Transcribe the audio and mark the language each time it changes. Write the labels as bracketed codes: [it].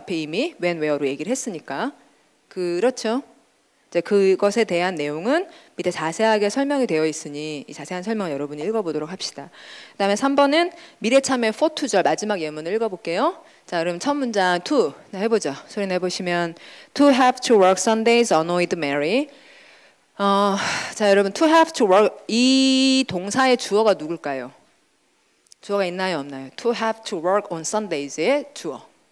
[ko] 앞에 이미 when, where로 얘기를 했으니까. 그렇죠. 이제 그것에 대한 내용은 밑에 자세하게 설명이 되어 있으니 이 자세한 설명 여러분이 읽어보도록 합시다. 그 다음에 3번은 미래참의 for to절 마지막 예문을 읽어볼게요. 자, 그럼 첫 문장 to 해보죠. 소리 내보시면 [en] to have to work Sundays annoyed Mary. [ko] 자, 여러분 [en] to have to work [ko] 이 동사의 주어가 누굴까요? 주어가 있나요 없나요? [en] to have to work on Sundays [ko] 의 주어.